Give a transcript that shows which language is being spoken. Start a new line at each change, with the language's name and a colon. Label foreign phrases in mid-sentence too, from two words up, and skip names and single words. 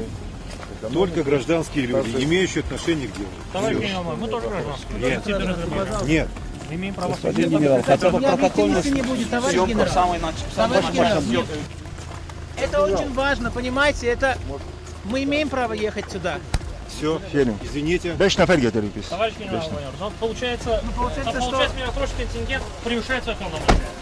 Russian: Только гражданские люди, имеющие отношение к делу. Товарищ Всё. генерал, мы тоже гражданские. Нет. Нет. Мы имеем право. Господин генерал, хотя бы протокольно не будет, товарищ генерал. Товарищ генерал, нет. Это очень важно, понимаете, это мы имеем право ехать сюда. Все.
Azerbaijani: Gelin.
Russian: Извините.
Azerbaijani: 5 nefer getirdik biz.
Russian: Товарищ генерал-майор, ну, получается, что- миротворческий контингент превышает свои полномочия.